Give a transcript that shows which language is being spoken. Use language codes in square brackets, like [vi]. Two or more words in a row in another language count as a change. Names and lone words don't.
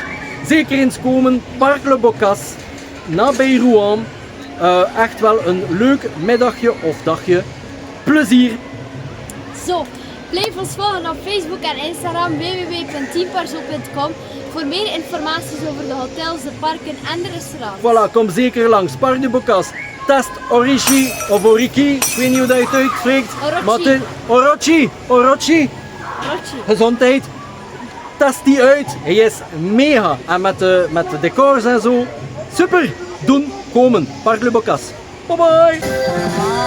[nl] Zeker eens komen, Parc du Bocasse, nabij Rouen. Echt wel een leuk middagje of dagje. Plezier! Zo, blijf ons volgen op Facebook en Instagram www.teamparzo.com voor meer informaties over de hotels, de parken en de restaurants. Voilà, kom zeker langs. Parc du Bocasse. Test Orochi of Orochi, ik weet niet hoe dat je het uitspreekt. Orochi. Orochi. Gezondheid. Test die uit. Hij is mega. En met de decors en zo. Super. Doen. Komen. Parc du Bocasse. [en] Bye bye.